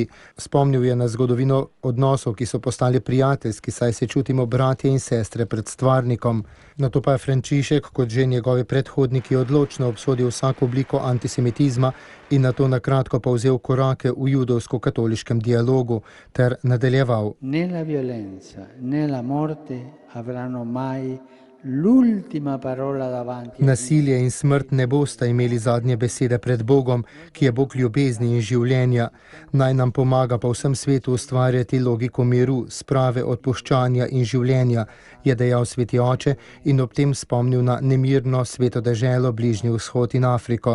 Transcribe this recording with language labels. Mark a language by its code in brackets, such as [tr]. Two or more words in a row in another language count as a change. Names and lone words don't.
[sl] Spomnil je na zgodovino odnosov, ki so postali prijateljski, saj se čutimo bratje in sestre pred stvarnikom. Nato pa je Frančišek, kot že njegovi predhodniki, odločno obsodil vsako obliko antisemitizma in nato na kratko povzel korake v judovsko-katoliškem dialogu ter nadaljeval. [it] Ne la violenza, ne la morte avranno mai l'ultima parola davanti. [sl] Nasilje in smrt ne bosta imeli zadnje besede pred Bogom, ki je Bog ljubezni in življenja. Naj nam pomaga po vsem svetu ustvarjati logiko miru, sprave, odpuščanja in življenja, je dejal sveti oče in ob tem spomnil na nemirno sveto deželo, Bližnji vzhod in Afriko.